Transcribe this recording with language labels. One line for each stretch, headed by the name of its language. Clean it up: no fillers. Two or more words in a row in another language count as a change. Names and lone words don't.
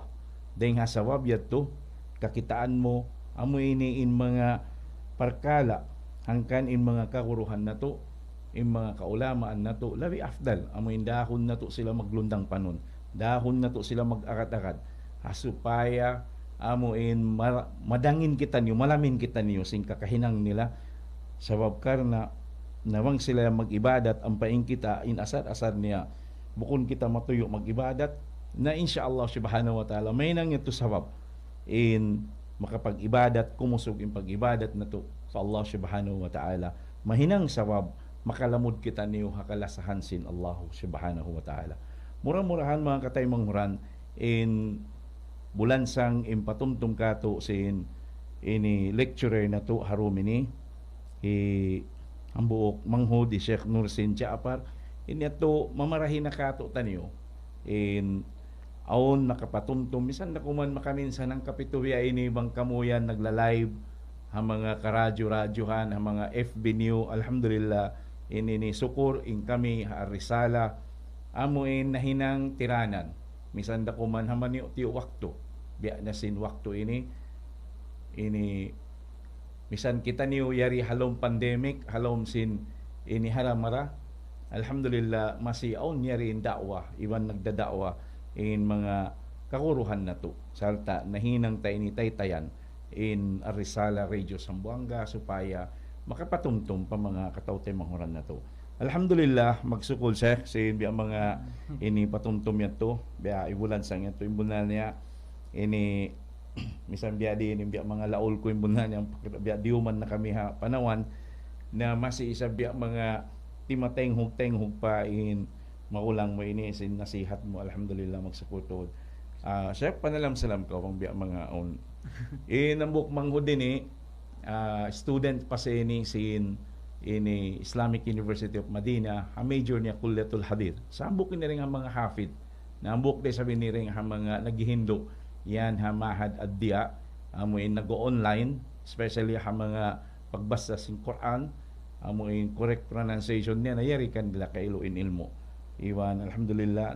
Tausug: Dahil nga sawab yato, kakitaan mo, amoy ini in mga parkala, hangkan in mga kaguruhan na to, in mga kaulamaan na to, labi afdal, amoy dahon na to sila maglundang panon. Dahon na to sila mag-akat-akat. Supaya amuin madangin kita niyo, malamin kita niyo sing kakahinang nila sabab karna nawang sila mag-ibadat ang paing kita in asar-asar niya bukon kita matuyo mag-ibadat na
Arabic: إن شاء الله سبحانه وتعالى
Tausug: may nang ito sabab in makapag-ibadat kumusog in pag-ibadat na to sa
Arabic: الله سبحانه وتعالى
Tausug: mahinang sabab makalamod kita niyo hakalasahan sin
Arabic: الله سبحانه وتعالى.
Tausug: Murah-murahan mga katay manghuran in bulansang impatumtum kato sin ini lecturer na to harumini ang buok manghod di Sheikh Nursin Jaapar ini ato mamarahin na kato tanyo in aon nakapatumtum bisan na kuman makaminsan ng kapituya ini bang kamuyan nagla-live ang mga karadyo-radyohan ang mga FB New alhamdulillah ini ni sukur in kami harisala amuin nahinang tiranan misan da kuman haman ti wakto biya na sin wakto ini misan kita niyo yari halom pandemic halom sin ini haramara alhamdulillah masiaon yari in da'wa iban nagdada'wa in mga kakuruhan na to salta nahinang ta ini taytayan in Arisala Radio Sambuanga supaya makapatumtum pa mga katawtay manghuran na to. Alhamdulillah magsukol siya sin biya mga ini patumtum yato biya ibulan sang yato imbunal niya ini misan biya di ini biya mga laol ko imbunal niya biya diuman na kami ha panawan na masi isa biya mga timateng-hug pa in maulang mo ini sin nasihat mo alhamdulillah magsukotod. Chef panalam salam ko pang biya mga on nambuk manghud ni student pa sa ini sin ini Islamic University of Medina, a major niya Kullatul Hadith. Sambok ni ring ang mga hafid. Nambok din sabi ni ring ang mga naghihindo. Yan ha mahad ad-dia. Amuin nag-online, especially ha mga pagbasa sin Quran. Amuin
English: correct pronunciation
Tausug: niya nayari kan nila kailuin ilmo. Iwan alhamdulillah.